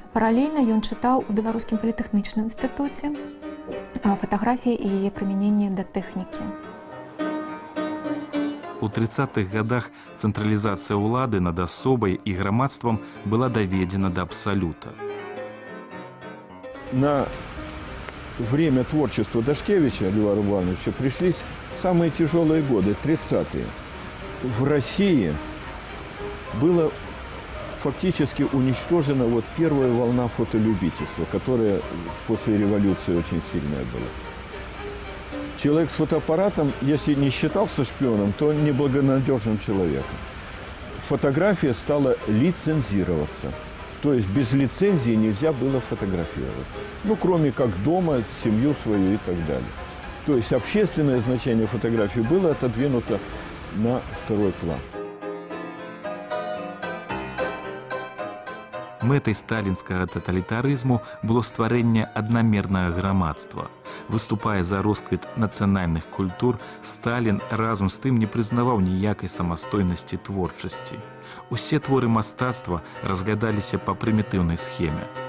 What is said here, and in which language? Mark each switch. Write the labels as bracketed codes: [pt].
[be] Паралельна ён чытаў у Беларускім політэхнічным інстытуце фатаграфіі і яе прымяненне да тэхнікі. У 30-х годах цэнтралізацыя ўлады над асобай і грамадствам была даведзена да абсалюта. [ru] На время творчества Дашкевича, Льва Ивановича, пришлись самые тяжелые годы, 30-е. В России была фактически уничтожена первая волна фотолюбительства, которая после революции очень сильная была. Человек с фотоаппаратом, если не считался шпионом, то неблагонадежным человеком. Фотография стала лицензироваться. То есть без лицензии нельзя было фотографировать. Кроме как дома, семью свою и так далее. То есть общественное значение фотографии было отодвинуто на второй план. [be] Мэтай сталінскага таталітарызму было стварэнне аднамернага грамадства. Выступая за росквіт нацыянальных культур, Сталін разам з тым не прызнаваў ніякай самастойнасці творчасці. Усе творы мастацтва разглядаліся па прымітыўнай схеме.